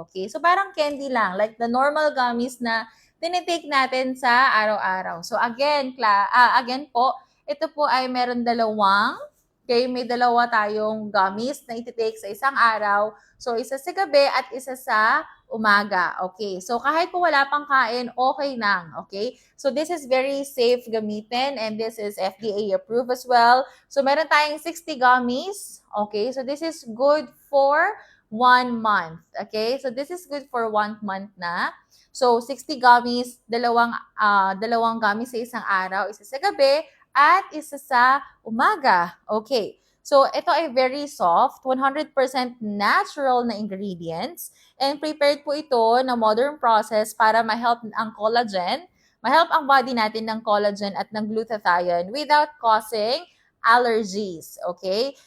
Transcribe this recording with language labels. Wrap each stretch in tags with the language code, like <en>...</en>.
<tl>Okay, so parang candy lang, like the normal gummies na tinitake natin sa araw-araw. So again po, ito po ay meron dalawang, okay, may dalawa tayong gummies na ititake sa isang araw. So isa sa gabi at isa sa umaga. Okay, so kahit po wala pang kain, okay lang.</tl> <en>Okay, so this is very safe</en> <tl>gamitin</tl> <en>and this is FDA approved as well.</en> <tl>So meron tayong</tl> <en>60 gummies. Okay, so this is good for 1 month. Okay, so this is good for 1 month na.</en> <tl>So, 60 gummies, dalawang gummies sa isang araw, isa sa gabi, at isa sa umaga. Okay. So, ito ay very soft, 100% natural na ingredients, and prepared po ito na modern process para ma-help ang collagen, ma-help ang body natin ng collagen at ng glutathione</tl> <en>without causing allergies.</en> <tl>Okay?</tl>